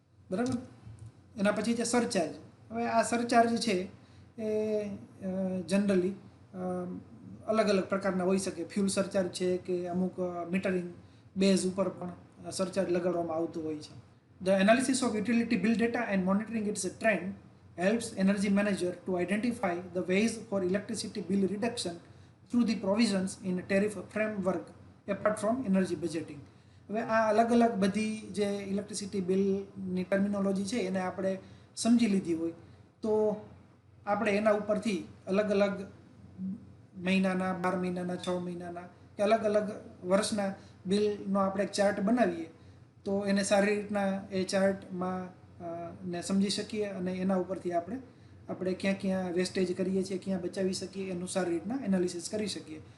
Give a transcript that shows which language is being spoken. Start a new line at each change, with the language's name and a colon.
Gujarati: બરાબર, એના પછી છે સરચાર્જ. હવે આ સરચાર્જ છે એ જનરલી અલગ અલગ પ્રકારના હોઈ શકે. ફ્યુલ સરચાર્જ છે કે અમુક મીટરિંગ બેઝ ઉપર પણ સરચાર્જ લગાડવામાં આવતું હોય છે.
English: The analysis of utility bill data and monitoring its trend helps energy manager to identify the ways for electricity bill reduction through the provisions in tariff framework apart from energy budgeting.
Gujarati: હવે આ અલગ અલગ બધી જે electricity બિલની terminology છે એને આપણે સમજી લીધી હોય તો આપણે એના ઉપરથી અલગ અલગ મહિનાના 12 મહિનાના 6 મહિનાના કે અલગ અલગ વર્ષના બિલનો આપણે એક ચાર્ટ બનાવીએ તો એને સારી રીતના એ ચાર્ટમાં ને સમજી શકીએ અને એના ઉપરથી આપણે ક્યાં ક્યાં વેસ્ટેજ કરીએ છીએ ક્યાં બચાવી શકીએ એનું સારી રીતના એનાલિસિસ કરી શકીએ.